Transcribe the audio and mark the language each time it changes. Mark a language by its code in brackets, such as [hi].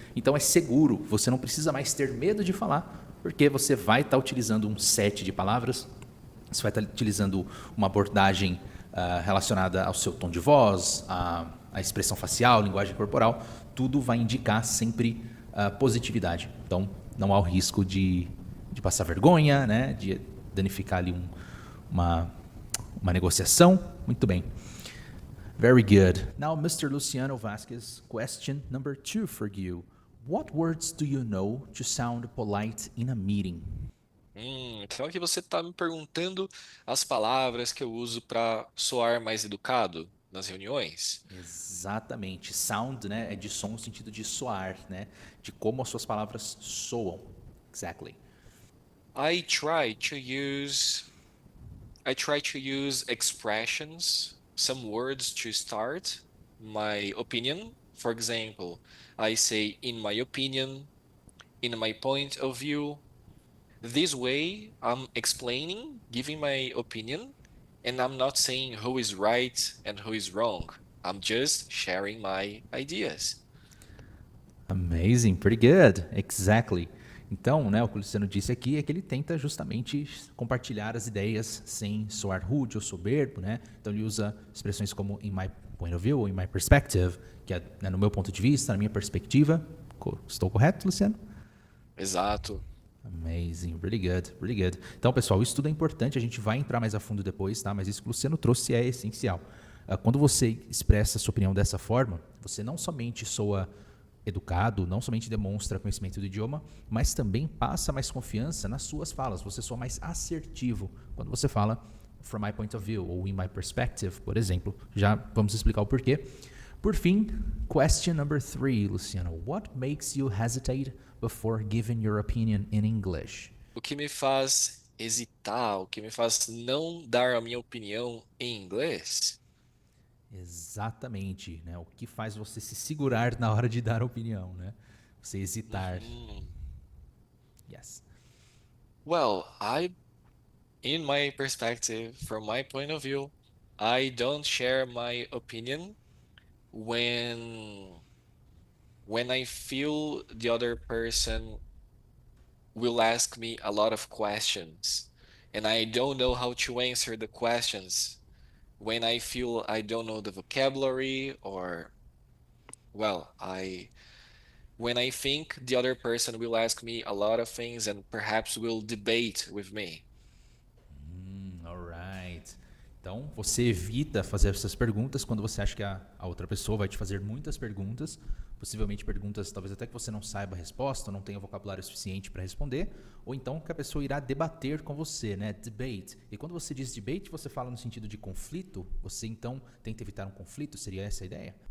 [pt] Então é seguro, você não precisa mais ter medo de falar, porque você vai estar utilizando um set de palavras, você vai estar utilizando uma abordagem relacionada ao seu tom de voz, a expressão facial, linguagem corporal, tudo vai indicar sempre positividade. Então não há o risco de passar vergonha, né, de danificar ali uma negociação. Muito bem. [en] Very good. Now, Mr. Luciano Vasquez, question number 2 for you. What words do you know to sound polite in a meeting? [pt] Então aqui você está me perguntando as palavras que eu uso para soar mais educado nas reuniões. Exatamente. Sound, né, é de som no sentido de soar, né? De como as suas palavras soam. [en] Exactly. I try to use I try to use expressions, some words to start my opinion. For example, I say in my opinion, in my point of view. This way, I'm explaining, giving my opinion, and I'm not saying who is right and who is wrong. I'm just sharing my ideas. Amazing, pretty good. Exactly. [pt] Então, né, o que o Luciano disse aqui é que ele tenta justamente compartilhar as ideias sem soar rude ou soberbo, né? Então ele usa expressões como [en] in my point of view [pt] ou [en] in my perspective, [pt] que é, né, no meu ponto de vista, na minha perspectiva. Estou correto, Luciano? Exato. [en] Amazing, really good, really good. [pt] Então, pessoal, isso tudo é importante, a gente vai entrar mais a fundo depois, tá? Mas isso que o Luciano trouxe é essencial. Quando você expressa a sua opinião dessa forma, você não somente soa educado, não somente demonstra conhecimento do idioma, mas também passa mais confiança nas suas falas. Você soa mais assertivo quando você fala [en] from my point of view [pt] ou [en] in my perspective, [pt] por exemplo. Já vamos explicar o porquê. Por fim, [en] question number 3, Luciano. What makes you hesitate before giving your opinion in English? [pt] O que me faz hesitar, o que me faz não dar a minha opinião em inglês? Exatamente, né? O que faz você se segurar na hora de dar a opinião, né? Você hesitar. Uhum. [en] Yes. Well, in my perspective, from my point of view, I don't share my opinion when I feel the other person will ask me a lot of questions and I don't know how to answer the questions. When I feel I don't know the vocabulary or well, I when I think the other person will ask me a lot of things and perhaps will debate with me. Alright. [pt] Então, você evita fazer essas perguntas quando você acha que a outra pessoa vai te fazer muitas perguntas, possivelmente perguntas talvez até que você não saiba a resposta, ou não tenha vocabulário suficiente para responder, ou então que a pessoa irá debater com você, né? Debate. E quando você diz debate, você fala no sentido de conflito, você então tenta evitar um conflito, seria essa a ideia?